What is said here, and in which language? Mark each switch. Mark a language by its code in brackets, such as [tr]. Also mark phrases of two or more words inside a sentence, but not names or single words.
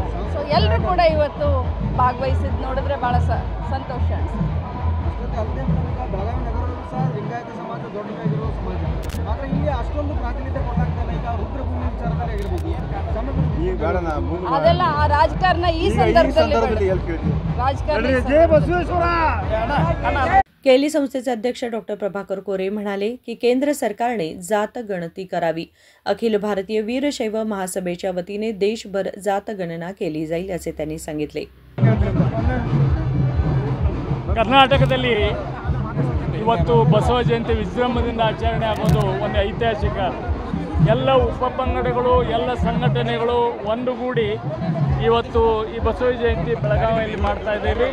[kn] ಸೊ ಎಲ್ಲರೂ ಕೂಡ ಇವತ್ತು ಭಾಗವಹಿಸಿದ್ದು ನೋಡಿದ್ರೆ ಭಾಳ ಸಂತೋಷ ಅನಿಸುತ್ತೆ। ಬೆಳಗಾವಿ ನಗರದಲ್ಲೂ ಸಹ ಲಿಂಗಾಯತ ಸಮಾಜ ದೊಡ್ಡದಾಗಿರುವ ಸಮಾಜ, ಆದರೆ ಇಲ್ಲಿ ಅಷ್ಟೊಂದು ಪ್ರಾತಿನಿಧ್ಯ ಕೊಡಲಾಗ್ತಾಯಿಲ್ಲ। ಈಗ ರುದ್ರಭೂಮಿ ವಿಚಾರದಲ್ಲಿ ಆಗಿರ್ಬೋದು, ಅದೆಲ್ಲ ಆ ರಾಜಕಾರಣ ಈ ಸಂದರ್ಭದಲ್ಲಿ ರಾಜಕಾರಣ। [mr] केली संस्थेचे अध्यक्ष डॉक्टर प्रभाकर कोरे म्हणाले की केंद्र सरकारने जात गणती करावी। अखिल भारतीय वीरशैव महासभेच्या वतीने देशभर जात गणना केली जाईल असे त्यांनी सांगितले। [kn] ಕರ್ನಾಟಕದಲ್ಲಿ ಇವತ್ತು ಬಸವ ಜಯಂತಿ ವಿಜೃಂಭಣೆಯಿಂದ ಆಚರಣೆ ಆಗೋದು ಒಂದು ಐತಿಹಾಸಿಕ। ಎಲ್ಲ ಉಪಪಂಗಡಗಳು, ಎಲ್ಲ ಸಂಘಟನೆಗಳು ಒಂದುಗೂಡಿ ಇವತ್ತು ಈ ಬಸವ ಜಯಂತಿ ಬೆಳಗಾವಿಯಲ್ಲಿ ಮಾಡ್ತಾ ಇದ್ದೀವಿ।